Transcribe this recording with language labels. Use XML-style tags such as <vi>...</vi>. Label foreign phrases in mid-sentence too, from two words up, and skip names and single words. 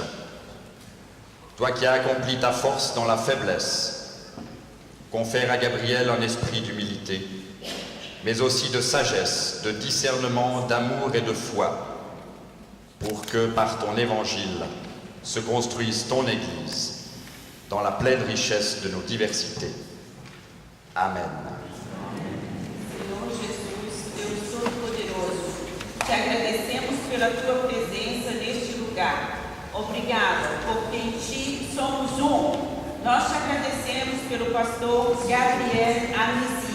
<fr>Toi qui as accompli ta force dans la faiblesse, confère à Gabriel un esprit d'humilité, mais aussi de sagesse, de discernement, d'amour et de foi, pour que par ton évangile se construise ton Église dans la pleine richesse de nos diversités. Amen.</fr> <pt>Senhor Jesus, Deus Todo-Poderoso, te agradecemos pela tua presença neste lugar Obrigado, porque em Ti somos Nós te agradecemos pelo pastor Gabriel Amici.</pt>